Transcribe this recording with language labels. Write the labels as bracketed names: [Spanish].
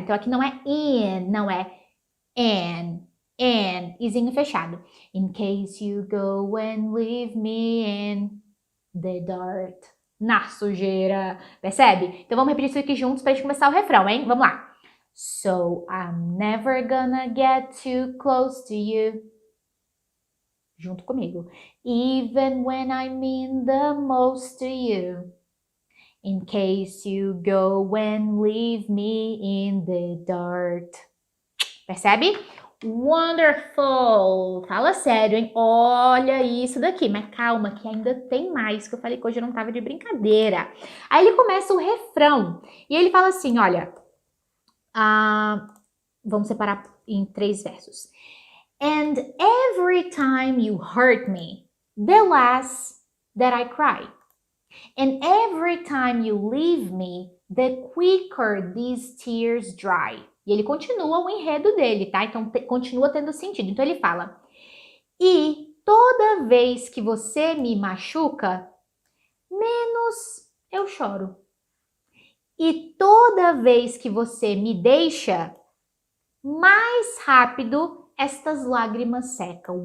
[Portuguese] Então aqui não é in, não é an. Izinho fechado. [English] In case you go and leave me in the dirt. [Portuguese] Na sujeira. Percebe? Então vamos repetir isso aqui juntos pra gente começar o refrão, hein? Vamos lá. [English] So I'm never gonna get too close to you. [Portuguese] Junto comigo. [English] Even when I mean the most to you. In case you go and leave me in the dirt. [Portuguese] Percebe? Wonderful! Fala sério, hein? Olha isso daqui, mas calma que ainda tem mais, que eu falei que hoje eu não tava de brincadeira. Aí ele começa o refrão e ele fala assim, olha, vamos separar em 3 versos. [English] And every time you hurt me, the less that I cry. And every time you leave me, the quicker these tears dry. [Portuguese] E ele continua o enredo dele, tá? Então continua tendo sentido. Então ele fala: e toda vez que você me machuca, menos eu choro. E toda vez que você me deixa, mais rápido estas lágrimas secam.